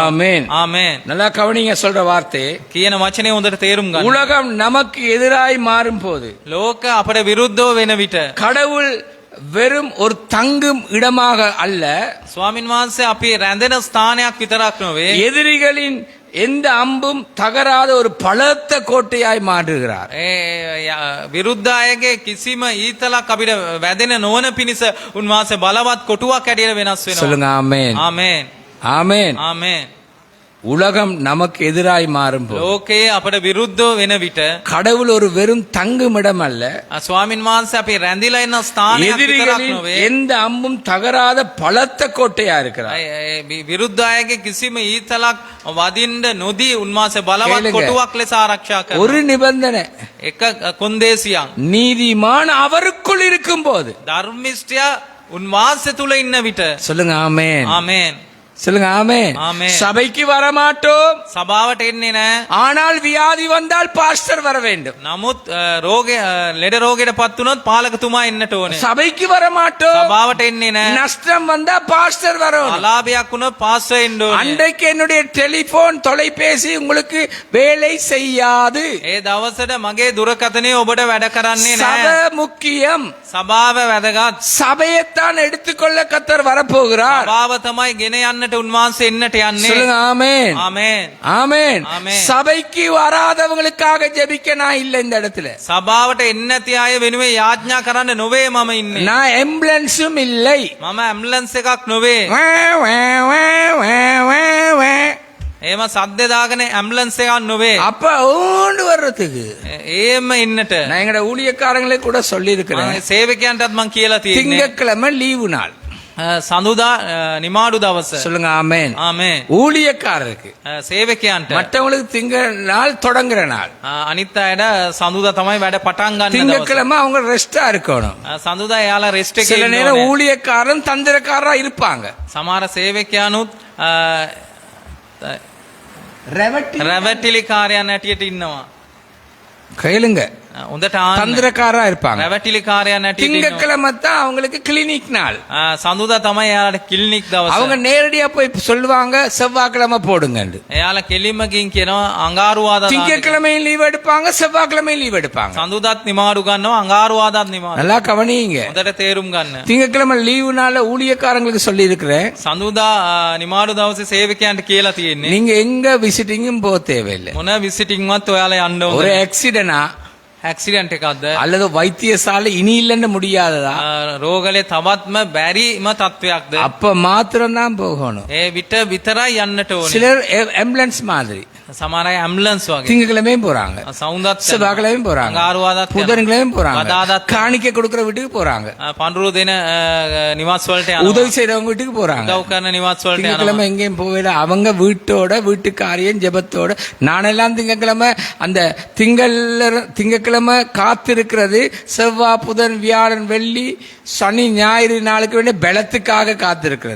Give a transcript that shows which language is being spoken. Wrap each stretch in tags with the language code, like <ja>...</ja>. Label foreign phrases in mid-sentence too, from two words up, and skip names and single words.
<ta>ஆமென்.</ta> <si>ආමේන්.</si> <ta>நல்லா கவனிங்க சொல்ற வார்த்தை.</ta> <si>කියන වචනේ හොඳට තේරුම් ගන්න.</si> <ta>உலகம் நமக்கு எதிராய் மாறும் போது</ta> <si>ලෝක අපට විරුද්ධව වෙන විට</si> <ta>கடவுள் வெறும் ஒரு தங்கும் இடமாக அல்ல,</ta> <si>ස්වාමින් වහන්සේ අපි රැඳෙන ස්ථානයක් විතරක් නොවේ.</si> <ta>எதிரிகளின் எந்த அம்பும் தகராத ஒரு பலத்த கோட்டையாய் மாற்றுகிறார்.</ta> <si>විරුද්ධ අයගේ කිසිම ඊතලක් අපිට වැදෙන නොවන පිණිස උන්වහන්සේ බලවත් කොටුවක් ඇටියට වෙනස් වෙනවා.</si> <ta>சொல்லுங்க ஆமென்.</ta> <si>ආමේන්.</si> <ta>ஆமென்.</ta> <si>ආමේන්.</si> <ta>உலகம் நமக்கு எதிராய் மாறும் போது</ta> <si>ලෝකයේ අපට විරුද්ධව වෙන විට</si> <ta>கடவுள் ஒரு வெறும் தங்கும் இடம் அல்ல,</ta> <si>ස්වාමින් වහන්සේ අපි රැඳිලා ඉන්න ස්ථානයක් විතරක්</si> <ta>எதிரிகளின்</ta> <si>නොවේ.</si> <ta>எந்த அம்பும் தகராத பலத்த கோட்டையா இருக்கிறார்.</ta> <si>විරුද්ධ අයගේ කිසිම ඊතලක් වදින්න නොදී උන්වහන්සේ බලවත්</si> <ta>கேளுங்க.</ta> <si>කොටුවක් ලෙස ආරක්ෂා කරනවා.</si> <ta>ஒரு நிபந்தனை,</ta> <si>එක කොන්දේසියක්.</si> <ta>நீதிமான் அவருக்குள் இருக்கும் போது.</ta> <si>ධර්මිෂ්ඨය උන්වහන්සේ තුල ඉන්න විට.</si> <ta>சொல்லுங்க ஆமென்.</ta> <si>ආමේන්.</si> <ta>சொல்லுங்க ஆமென். ஆமென். சபைக்கு வரமாட்டோம்,</ta> <si>සභාවට එන්නේ නැහැ.</si> <ta>ஆனால் வியாதி வந்தால் பாஸ்டர் வர வேண்டும்.</ta> <si>නමුත් ලෙඩ රෝගයට පත් වුණොත් පාලකතුමා එන්නට ඕනේ.</si> <ta>சபைக்கு வரமாட்டோம்,</ta> <si>සභාවට එන්නේ නැහැ.</si> <ta>நஷ்டம் வந்தா பாஸ்டர் வரணும்.</ta> <si>අලාභයක් වුණොත් පාස්ටර් එන්න ඕනේ.</si> <ta>அன்றைக்கு என்னுடைய டெலிபோன் தொலைபேசி உங்களுக்கு வேலை செய்யாது.</ta> <si>ඒ දවසට මගේ දුරකථනය ඔබට වැඩ කරන්නේ</si> <ta>சபை</ta> <si>නැහැ.</si> <ta>முக்கியம்.</ta> <si>සභාව වැදගත්.</si> <ta>சபையைத்தான் எடுத்துக்கொள்ள கத்தர் வரப்போகிறார்.</ta> <si>සභාව තමයි ගෙන යන්නට උන්වහන්සේ එන්නට යන්නේ.</si> <ta>சொல்லுங்க ஆமென்.</ta> <si>ආමේන්.</si> <ta>ஆமென். ஆமென். சபைக்கு வராதவங்களுக்காக ஜெபிக்க நான் இல்ல இந்த இடத்துல.</ta> <si>සභාවට එන්නේ නැති අය වෙනුවෙන් යාඥා කරන්න නොවේ මම ඉන්නේ.</si> <ta>நான் எம்புலன்ஸும் இல்லை.</ta> <si>මම ඇම්බුලන්ස් එකක් නොවේ. வே, வே, வே, வே, வே, வே. එහෙම සද්ද දාගෙන ඇම්බුලන්ස් එකක් නොවේ.</si> <ta>அப்ப ஓண்டு வர்றதுக்கு</ta> <si>ඒම ඉන්නට</si> <ta>நான் எங்கட ஊழியக்காரங்களே கூட சொல்லி இருக்கிறேன்.</ta> <si>මම සේවකයන්ටත් මං කියලා තියෙන්නේ.</si> <ta>திங்கட்கிழமை லீவு நாள்.</ta> <si>සඳුදා නිමාඩු දවස.</si> <ta>சொல்லுங்க ஆமென்.</ta> <si>ආමේන්.</si> <ta>ஊழியக்காரருக்கு,</ta> <si>සේවකයන්ට</si> <ta>மற்றவங்களுக்கு திங்க நாள் தொடங்குற நாள்.</ta> <si>අනිත් අයට සඳුදා තමයි වැඩ පටන් ගන්න දවස.</si> <ta>திங்கட்கிழமை அவங்க ரெஸ்டா இருக்கணும்.</ta> <si>සඳුදා එයාලා රෙස්ට් එකේ</si> <ta>சில</ta> <si>ඉන්න</si> <ta>நேரம்</ta> <si>ඕනේ.</si> <ta>ஊழியக்காரன் தந்திரக்காரரா இருப்பாங்க.</ta> <si>සමහර සේවකයන්ුත් ரெவட்டி රැවටිලිකාරයන් හැටියට ඉන්නවා.</si> <ta>கேளுங்க,</ta> <si>හොඳට ආන්න.</si> <ta>தந்திரக்காரரா இருப்பாங்க.</ta> <si>රැවටිලිකාරයන් හැටියට ඉන්නවා.</si> <ta>திங்கட்கிழமை தான் அவங்களுக்கு கிளினிக் நாள்.</ta> <si>සඳුදා තමයි එයාලට කිලිනික් දවස.</si> <ta>அவங்க நேரடியா போய் சொல்லுவாங்க செவ்வாய்க்கிழமை போடுங்கன்னு.</ta> <si>එයාලා කෙලින්ම ගින් කියනවා අඟහරුවාදා දාන්න.</si> <ta>திங்கட்கிழமையும் லீவ் எடுப்பாங்க, செவ்வாய்க்கிழமையும் லீவ் எடுப்பாங்க.</ta> <si>සඳුදාත් නිමාඩු ගන්නවා අඟහරුවාදාත් නිමාඩු.</si> <ta>நல்லா கவனிங்க.</ta> <si>හොඳට තේරුම් ගන්න.</si> <ta>திங்கட்கிழமை லீவு நாள்ல ஊழியக்காரங்களுக்கு சொல்லி இருக்கிறேன்,</ta> <si>සඳුදා නිමාඩු දවසේ සේවකයන්ට කියලා තියෙන්නේ</si> <ta>நீங்க எங்க விசிட்டிங்கும் போக தேவையில்லை.</ta> <si>මොන විසිටින්වත් ඔයාලා යන්න</si> <ta>ஒரு</ta> <si>ඕනේ.</si> <ta>ஆக்சிடென்டா</ta> <si>ඇක්සිඩන්ට් එකක්ද</si> <ta>அல்லது வைத்தியசாலை இனி இல்லைன்னு முடியாததா,</ta> <si>රෝගලේ තවත්ම බැරිම තත්වයක්ද</si> <ta>அப்ப மாத்திரம் தான் போகணும்.</ta> <si>ඒ විට විතරයි යන්නට ඕනේ.</si> <ta>சிலர் ஆம்புலன்ஸ் மாதிரி</ta> <si>සමහර අය ඇම්බුලන්ස් වගේ</si> <ta>திங்கட்கிழமையும் போறாங்க,</ta> <si>සෞන්දත්</si> <ta>செவ்வாய்க்கிழமையும் போறாங்க,</ta> <si>අඟහරුවාදාත්</si> <ta>புதன்கிழமையும் போறாங்க,</ta> <si>வதாதாத்</si> <ta>காணிக்கை கொடுக்கிற வீட்டுக்கு போறாங்க,</ta> <si>පඳුරු දෙන නිවාස් වලට යනවා.</si> <ta>உதவி செய்றவங்க வீட்டுக்கு போறாங்க.</ta> <si>උදව් කරන නිවාස් වලට</si> <ta>திங்கட்கிழமை</ta> <si>යනවා.</si> <ta>எங்கேயும் போகல, அவங்க வீட்டோட வீட்டுக்காரியம் ஜெபத்தோட. நானெல்லாம் திங்கட்கிழமை அந்த திங்கட்கிழமை காத்திருக்கிறது செவ்வாய் புதன் வியாழன் வெள்ளி சனி ஞாயிறு நாளுக்கு வேண்டிய பலத்துக்காக காத்திருக்கிறது.</ta>